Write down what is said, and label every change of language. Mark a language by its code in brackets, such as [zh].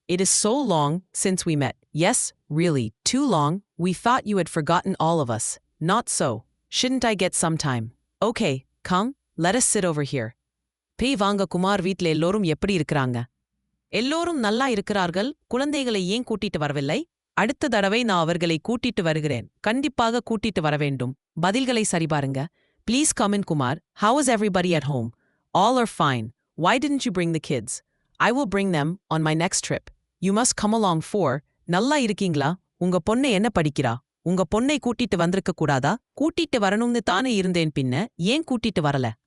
[en] It is so long since we met. Yes, really, too long. We thought you had forgotten all of us. Not so. Shouldn't I get some time? Okay, come, let us sit over here. [ta] Pei வாங்க குமார் வீட்ல எல்லோரும் எப்படி இருக்கிறாங்க? எல்லோரும் நல்லா இருக்கிறார்கள். குழந்தைகளை ஏன் கூட்டிட்டு வரவில்லை? அடுத்த தடவை நான் அவர்களை கூட்டிட்டு வருகிறேன். கண்டிப்பாக கூட்டிட்டு வர வேண்டும். பதில்களை சரிபாருங்க. [en] Please come in, Kumar. How is everybody at home? All are fine. Why didn't you bring the kids? I will bring them on my next trip. You must come along for. [ta] நல்லா இருக்கீங்களா? உங்க பொண்ணு என்ன படிக்கிறா? உங்க பொண்ணை கூட்டிட்டு வந்திருக்க கூடாதா? கூட்டிட்டு வரணும்னு தானே இருந்தேன், பின்ன ஏன் கூட்டிட்டு வரல?